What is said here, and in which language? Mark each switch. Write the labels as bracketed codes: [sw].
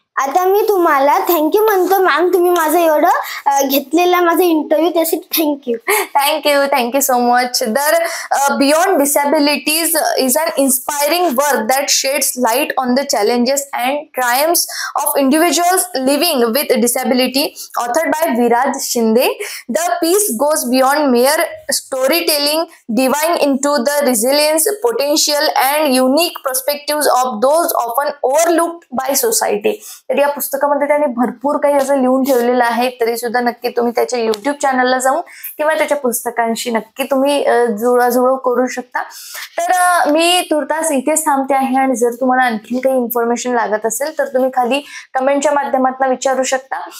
[mr] आता मी तुम्हाला थँक्यू म्हणतो मॅम, तुम्ही माझं एवढं घेतलेला माझा इंटरव्ह्यू त्यासाठी [en] Thank you so much. तर beyond disabilities is an inspiring work that sheds light on the challenges and triumphs of individuals living with disability, authored by Viraj Shinde. The piece goes beyond mere storytelling, diving into the resilience, potential and unique perspectives of those often overlooked by society. [mr] तर या पुस्तकामध्ये त्यांनी भरपूर काही असं लिहून ठेवलेलं आहे. तरी सुद्धा नक्की तुम्ही त्याच्या YouTube चॅनलला जाऊन किंवा त्याच्या पुस्तकांशी नक्की तुम्ही जुळवाजुळव करू शकता. तर मी तुर्तास इथेच थांबते आहे आणि जर तुम्हाला आणखी काही इन्फॉर्मेशन लागत असेल तर तुम्ही खाली कमेंटच्या माध्यमातून विचारू शकता.